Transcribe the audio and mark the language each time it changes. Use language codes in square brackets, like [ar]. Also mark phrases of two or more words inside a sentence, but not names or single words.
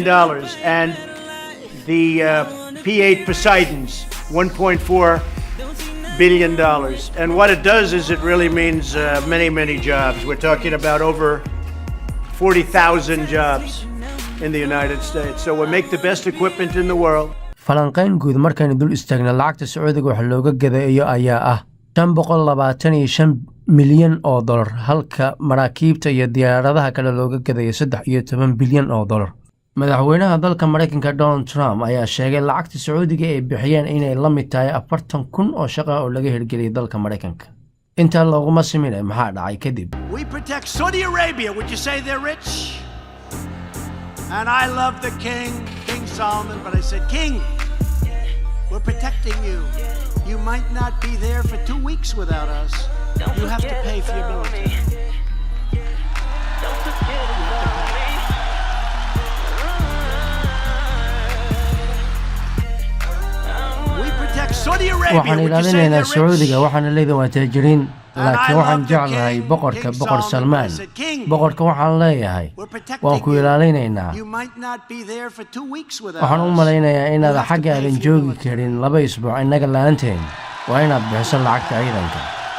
[en] And the P-8 Poseidons, $1.4 billion. And what it does is it really means many, many jobs. We're talking about over 40,000 jobs in the United States. So we make the best equipment in the world. [so] falanqayn guud markaan dul istaagna lacagta Sacuudiga wax looga gadayo ayaa ah $525 milyan oo dollar halka maraakiibta iyo diyaaradaha kale looga gadayo $13 bilyan oo dollar madaxweynaha dalka Mareykanka Donald Trump ayaa sheegay lacagta Sacuudiga ay bixiyeen inay la mid tahay 40,000 oo shaqo oo laga hirgeliyay dalka Mareykanka inta looguma siminay maxaa dhacay kadib [en] We protect Saudi Arabia. Would you say they're rich? And I love the king, King Solomon, but I said, King, we're protecting you. You might not be there for 2 weeks without us. You have to pay for your military. Don't forget about me. We protect Saudi Arabia. [so] waxaan [en] Would you say [so] ilaalinaynaa [en] they're [so] Sacuudiga [en] rich? [so] waxaan leeyahay waa taajiriin laakiin waxaan jeclahay boqorka boqor Salman boqorka waxaan leeyahay waan ku ilaalinaynaa [en] You might not be there for 2 weeks without [so] waxaan u [en] us. [so] malaynayaa inaad xagga aadan joogi karin 2 isbuuc inaga la'aanteen waa inaad bixiso lacagta ciidanka